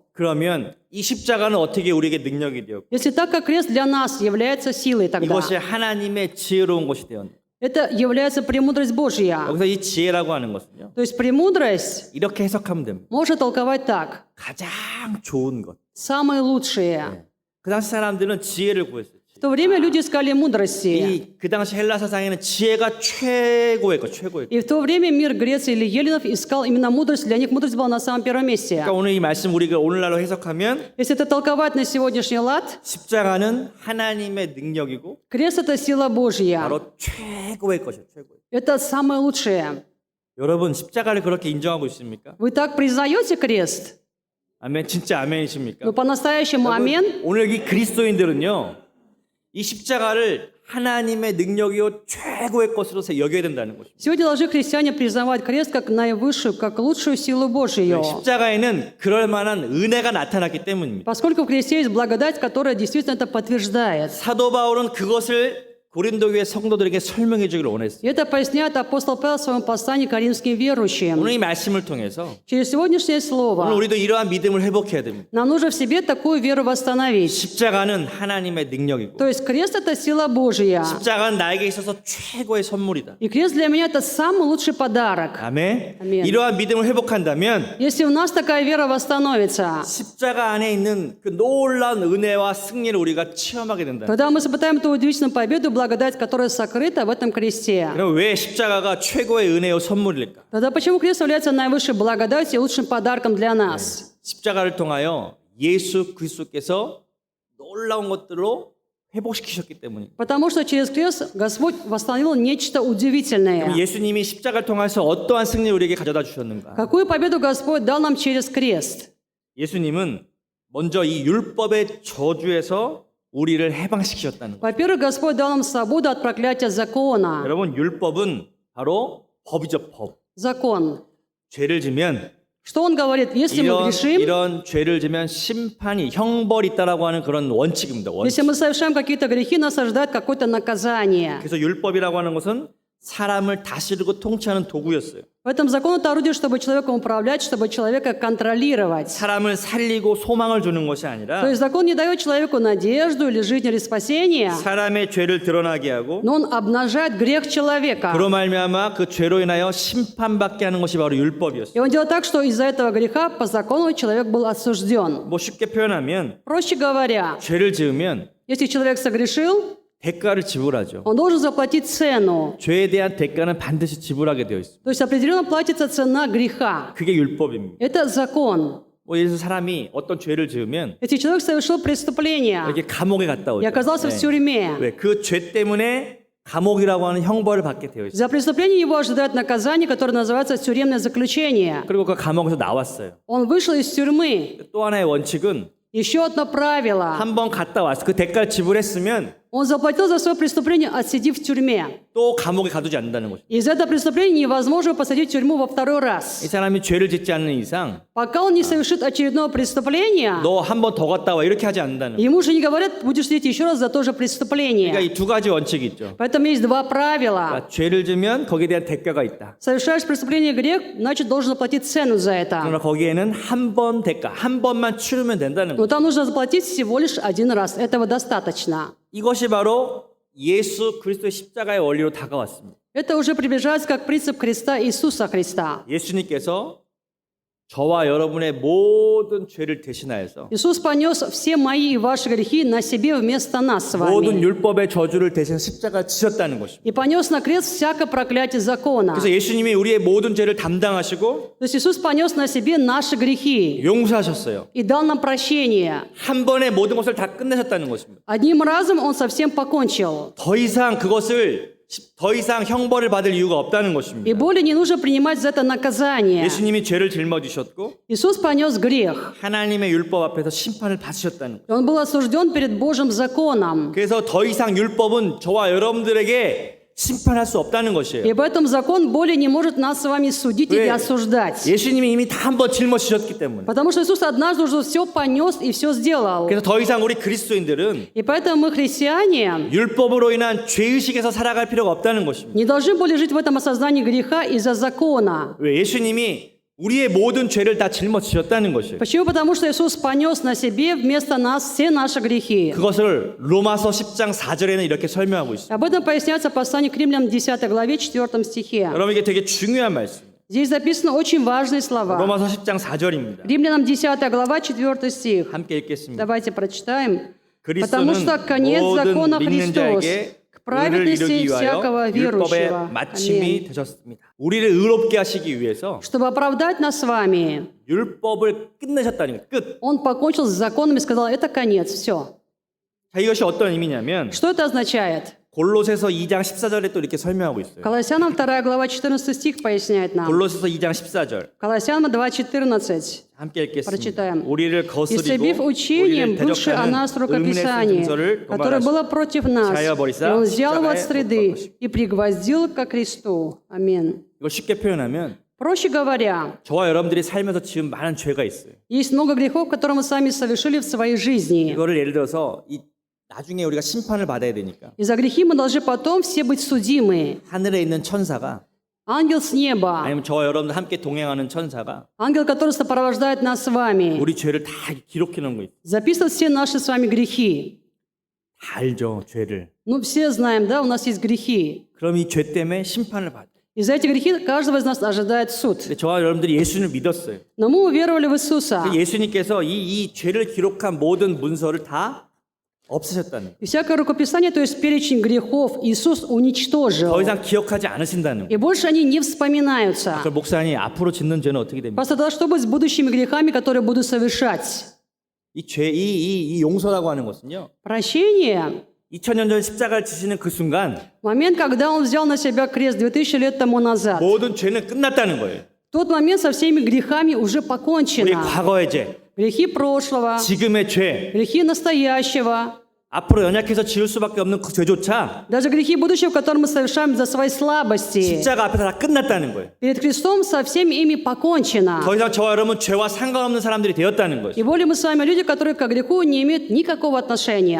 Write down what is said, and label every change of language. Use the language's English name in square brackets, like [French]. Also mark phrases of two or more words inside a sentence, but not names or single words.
[Korean] 그러면 이 십자가는 어떻게 우리에게 능력이 되었고 [Russian] Если так как крест для нас является силой тогда, [Korean] 이것이 하나님의 지혜로운 것이 되었는데 [Russian] это является премудрость Божья. [Korean] 여기서 이 지혜라고 하는 것은요. [Russian] То есть премудрость [Korean] 이렇게 해석하면 됩니다. [Russian] можно толковать так. [Korean] 가장 좋은 것. [Russian] Самые лучшие. [Korean] 그 당시 사람들은 지혜를 구했어요. [Russian] В то время люди искали мудрости. [Korean] 그 당시 헬라 사상에는 지혜가 최고의 것, 최고의 것. [Russian] И в то время мир Греции или Еленов искал именно мудрость. Для них мудрость была на самом первом месте. [Korean] 그러니까 오늘 이 말씀 우리가 오늘날로 해석하면 [Russian] Если это толковать на сегодняшний лад, [Korean] 십자가는 하나님의 능력이고 [Russian] крест – это сила Божья. [Korean] 바로 최고의 것이에요. 최고의. [Russian] Это самое лучшее. [Korean] 여러분 십자가를 그렇게 인정하고 있습니까? [Russian] Вы так признаете крест? [Korean] 아멘. 진짜 아멘이십니까? [Russian] Ну, по-настоящему амин. [Korean] 오늘 이 그리스도인들은요. 이 십자가를 하나님의 능력이요 최고의 것으로 여겨야 된다는 것입니다. [Russian] Сегодня должны христиане признавать крест как наивысшую, как лучшую силу Божию. [Korean] 십자가에는 그럴 만한 은혜가 나타났기 때문입니다. [Russian] Поскольку в кресте есть благодать, которая действительно это подтверждает. [Korean] 사도 바울은 그것을 고린도 교회 성도들에게 설명해 주기를 원했어요. [Russian] И это поясняет апостол Павел в своем послании к римским верующим. [Korean] 오늘 이 말씀을 통해서 [Russian] Через сегодняшнее [Korean] 오늘 [Russian] слово [Korean] 우리도 이러한 믿음을 회복해야 됩니다. [Russian] нам нужно в себе такую веру восстановить. [Korean] 십자가는 하나님의 능력이고 [Russian] То есть крест – это сила Божья. [Korean] 십자가는 나에게 있어서 최고의 선물이다. [Russian] И крест для меня – это самый лучший подарок. [Korean] 아멘. 아멘. 이러한 믿음을 회복한다면 [Russian] Если у нас такая вера восстановится, [Korean] 십자가 안에 있는 그 놀라운 은혜와 승리를 우리가 체험하게 된다. [Russian] тогда мы испытаем ту удивительную победу, благодать, которая сокрыта в этом кресте. [Korean] 그럼 왜 십자가가 최고의 은혜요 선물일까? [Russian] Тогда почему крест является наивысшей благодатью и лучшим подарком для нас? [Korean] 십자가를 통하여 예수 그리스도께서 놀라운 것들로 회복시키셨기 때문입니다. [Russian] Потому что через крест Господь восстановил нечто [Korean] 그럼 [Russian] удивительное. [Korean] 예수님이 십자가를 통해서 어떠한 승리를 우리에게 가져다 주셨는가? [Russian] Какую победу Господь дал нам через крест? [Korean] 예수님은 먼저 이 율법의 저주에서 우리를 해방시키셨다는 거예요. [Russian] Во-первых, Господь дал нам свободу от проклятия закона. [Korean] 여러분 율법은 바로 법이죠, 법. [Russian] Закон. [Korean] 죄를 지면 [Russian] Что он говорит? Если мы грешим, [Korean] 이런 죄를 지면 심판이 형벌이 있다라고 하는 그런 원칙입니다. 원칙. [Russian] если мы совершаем какие-то грехи, нас ожидает какое-то наказание. [Korean] 그래서 율법이라고 하는 것은 사람을 다스리고 통치하는 도구였어요. [Russian] Поэтому закон — это орудие, чтобы человеком управлять, чтобы человека контролировать. [Korean] 사람을 살리고 소망을 주는 것이 [Russian] То [Korean] 아니라 [Russian] есть закон не дает человеку надежду или жизнь или спасение, [Korean] 사람의 죄를 드러나게 하고 [Russian] но он обнажает грех человека. [Korean] 그로 말미암아 그 죄로 인하여 심판받게 하는 것이 바로 율법이었어요. [Russian] И он делает так, что из-за этого греха по закону человек был осужден. [Korean] 뭐 쉽게 표현하면 [Russian] Проще говоря, [Korean] 죄를 지으면 [Russian] если человек согрешил, [Korean] 대가를 지불하죠. [Russian] он должен заплатить цену. [Korean] 죄에 대한 대가는 반드시 지불하게 되어 있습니다. [Russian] То есть определенно платится цена греха. [Korean] 그게 율법입니다. [Russian] Это закон. [Korean] 예를 들어서 사람이 어떤 죄를 지으면 [Russian] Если человек совершил преступление [Korean] 이렇게 감옥에 갔다 [Russian] и [Korean] 오죠. [Russian] оказался в тюрьме, [Korean] 왜? 그 죄 때문에 감옥이라고 하는 형벌을 받게 되어 있어요. [Russian] за преступление его ожидает наказание, которое называется тюремное заключение. [Korean] 그리고 그 감옥에서 나왔어요. [Russian] Он вышел из тюрьмы. [Korean] 또 하나의 원칙은 [Russian] Еще одно правило. [Korean] 한 번 갔다 와서 그 대가를 지불했으면 [Russian] Он заплатил за свое преступление, отсидев в тюрьме. [Korean] 또 감옥에 가두지 않는다는 거죠. [Russian] Из этого преступления невозможно посадить в тюрьму во второй [Korean] 이 [Russian] раз. [Korean] 사람이 죄를 짓지 않는 이상 [Russian] Пока он не совершит очередного преступления, [Korean] 너 한 번 더 갔다 와 이렇게 하지 않는다는 거죠. [Russian] ему же не говорят, будешь сидеть еще раз за то же [Korean] 그러니까 [Russian] преступление. [Korean] 이 두 가지 원칙이 있죠. [Russian] Поэтому есть два правила. [Korean] 그러니까 죄를 지면 거기에 대한 대가가 있다. [Russian] Совершаешь преступление грех, значит, должен заплатить цену за это. [Korean] 그러나 거기에는 한 번 대가, 한 번만 치르면 된다는 [Russian] Но [Korean] 거죠. [Russian] там нужно заплатить всего лишь один раз. Этого достаточно. [Korean] 이것이 바로 예수 그리스도의 십자가의 원리로 다가왔습니다. [Russian] Это уже приближается как принцип Христа, Иисуса Христа. [Korean] 예수님께서 저와 여러분의 모든 죄를 대신하여서 [Russian] Иисус понес все мои и ваши грехи на себе вместо нас с [Korean] 모든 [Russian] вами. [Korean] 율법의 저주를 대신 십자가에 지셨다는 것입니다. [Russian] И понес на крест всякое проклятие закона. [Korean] 그래서 예수님이 우리의 모든 죄를 담당하시고 [Russian] То есть Иисус понес на себе наши грехи [Korean] 용서하셨어요. [Russian] и дал нам прощение. [Korean] 한 번에 모든 것을 다 끝내셨다는 것입니다. [Russian] Одним разом Он совсем покончил. [Korean] 더 이상 형벌을 받을 이유가 없다는 [Russian] И [Korean] 것입니다. [Russian] более не нужно принимать за это наказание. [Korean] 예수님이 죄를 짊어지셨고 [Russian] Иисус понес грех. [Korean] 하나님의 율법 앞에서 심판을 받으셨다는 거예요. [Russian] И Он был осужден перед Божьим законом. [Korean] 그래서 더 이상 율법은 저와 여러분들에게 심판할 수 없다는 것이에요. [Russian] И поэтому закон более не может нас с вами судить или [Korean] 왜? [Russian] осуждать. [Korean] 예수님이 이미 다 한 번 짊어지셨기 때문에. [Russian] Потому что Иисус однажды уже все понес и все сделал. [Korean] 그래서 더 이상 우리 그리스도인들은 [Russian] И поэтому мы, христиане, [Korean] 율법으로 인한 죄의식에서 살아갈 필요가 없다는 것입니다. [Russian] не должны были жить в этом осознании греха из-за закона. [Korean] 왜? 예수님이 우리의 모든 죄를 다 짊어지셨다는 것이에요. [Russian] Почему? Потому что Иисус понес на себе вместо нас все наши грехи. [Korean] 그것을 로마서 10장 4절에는 이렇게 설명하고 있습니다. [Russian] Об этом поясняется в послании к Римлянам 10 главе 4 стихе. [Korean] 여러분 이게 되게 중요한 말씀입니다. [Russian] Здесь записаны очень важные слова. [Korean] 로마서 10장 4절입니다. [Russian] Римлянам 10 глава 4 стих. [Korean] 함께 읽겠습니다. [Russian] Давайте прочитаем. [Korean] 그리스도는 [Russian] Потому что конец закона [Korean] 모든 믿는 [Russian] Христос [Korean] 자에게 [Russian] к [Korean] 의를 [Russian] праведности [Korean] 이루기 위하여 [Russian] всякого [Korean] 율법의 [Russian] верующего. [Korean] 마침이 [Russian] Аминь. [Korean] 되셨습니다. 우리를 의롭게 하시기 위해서 [Russian] Чтобы оправдать нас с вами, [Korean] 율법을 끝내셨다는 거예요. 끝. [Russian] Он покончил с законом и сказал, это конец, все. [Korean] 자, 이것이 어떤 의미냐면 [Russian] Что это означает? [Korean] 골로새서 2장 14절에 또 이렇게 설명하고 있어요. [Russian] Колоссянам 2 глава 14 стих поясняет нам. [Korean] 골로새서 2장 14절 [Russian] Колоссянам 2:14. [Korean] 함께 읽겠습니다. [Russian] Прочитаем. [Korean] 우리를 [Russian] «Истребив [Korean] 거스리고 [Russian] учением, [Korean] 우리를 [Russian] бывшее о нас [Korean] 대적하는 의문의 [Russian] рукописание, [Korean] 순서를 [Russian] которое было против нас, [Korean] 자여 [Russian] и [Korean] 버리사 [Russian] Он взял его от [Korean] 십자가에 못 [Russian] среды [Korean] 박으시고». [Russian] и пригвоздил ко кресту». Аминь. [Korean] 이걸 쉽게 표현하면 [Russian] Проще говоря, [Korean] 저와 여러분들이 살면서 지은 많은 죄가 있어요. [Russian] есть много грехов, которые мы сами совершили в своей жизни. [Korean] 이거를 예를 들어서 나중에 우리가 심판을 받아야 되니까 [Russian] И за грехи мы должны потом все быть судимы. [Korean] 하늘에 있는 천사가 [Russian] Ангел с неба, [Korean] 아니면 저와 여러분들 함께 동행하는 천사가 [Russian] ангел, который сопровождает нас с вами, [Korean] 우리 죄를 다 기록해 놓은 거 있어요. [Russian] записывает все наши с вами грехи. [Korean] 다 알죠, 죄를. [Russian] Ну, все знаем, да, у нас есть грехи. [Korean] 그럼 이 죄 때문에 심판을 받아요. [Russian] И за эти грехи каждого из нас ожидает суд. [Korean] 근데 저와 여러분들이 예수님을 믿었어요. [Russian] Но мы уверовали в Иисуса. [Korean] 예수님께서 이 죄를 기록한 모든 문서를 다 없으셨다는 거예요. [Russian] И всякое рукописание, то есть перечень грехов, Иисус уничтожил. [Korean] 더 이상 기억하지 않으신다는 거예요. [Russian] И больше они не вспоминаются. [Korean] 그럼 목사님 앞으로 짓는 죄는 어떻게 됩니까? [Russian] Просто тогда что будет с будущими грехами, которые буду совершать? [Korean] 이 용서라고 하는 것은요. [Russian] Прощение. [Korean] 2000년 전 십자가를 지시는 그 순간 [Russian] Момент, когда Он взял на себя крест 2000 лет тому назад. [Korean] 모든 죄는 끝났다는 거예요. [Russian] В тот момент со всеми грехами уже [Korean] 우리 [Russian] покончено. [Korean] 과거의 죄, [Russian] Грехи прошлого, [Korean] 지금의 죄, [Russian] грехи настоящего, [Korean] 앞으로 연약해서 지을 수밖에 없는 그 죄조차 [Russian] Даже грехи будущего, которые мы совершаем за свои слабости, [Korean] 십자가 앞에서 다 끝났다는 거예요. [Russian] перед Христом со всеми ими покончено. [Korean] 더 이상 저와 여러분 죄와 상관없는 사람들이 되었다는 [Russian] И [Korean] 거죠. [Russian] более мы с вами люди, которые к греху не имеют никакого отношения.